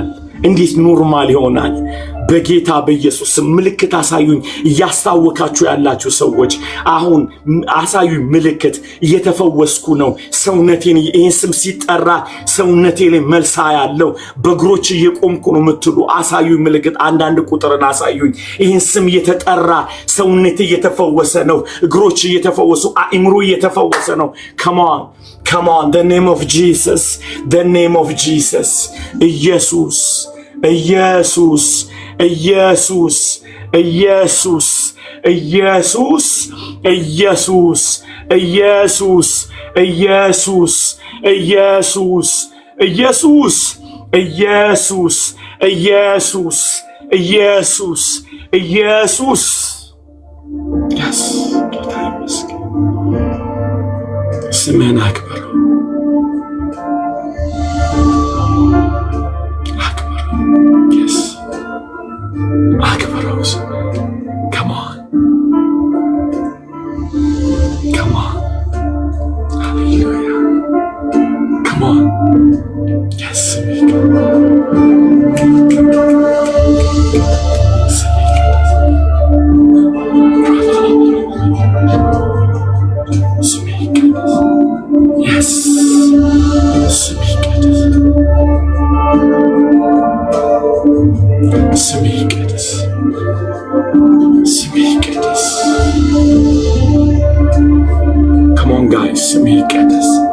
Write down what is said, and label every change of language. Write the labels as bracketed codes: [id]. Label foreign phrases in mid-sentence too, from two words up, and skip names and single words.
[am] እንዴት ኖርማል ይሆናል? በጌታ በኢየሱስ ምልክት አሳዩኝ። እያስታወካችሁ ያላችሁ ሰዎች አሁን አሳዩኝ ምልክት። እየተፈወስኩ ነው። ሰውነቴን ይህን ስም ሲጠራ ሰውነቴ ላይ መልሳ ያለው በእግሮች እየቆምኩ ነው የምትሉ አሳዩኝ ምልክት። አንዳንድ ቁጥርን አሳዩኝ። ይህን ስም እየተጠራ ሰውነቴ እየተፈወሰ ነው። እግሮች እየተፈወሱ፣ አእምሮ እየተፈወሰ ነው። [en] Come on, the name of Jesus, the name of Jesus. [am] ኢየሱስ ኢየሱስ ኢየሱስ ኢየሱስ ኢየሱስ ኢየሱስ ኢየሱስ ኢየሱስ ኢየሱስ ኢየሱስ ኢየሱስ ኢየሱስ ኢየሱስ ኢየሱስ yes ጌታ ይመስገን። ስምህን አክብረው yes አክብረው ስምህን። [en] come on hallelujah come on yes [am] yes ስምህ ይቀደስ፣ ስምህ ይቀደስ። [en] come on guys [am] ስምህ ይቀደስ።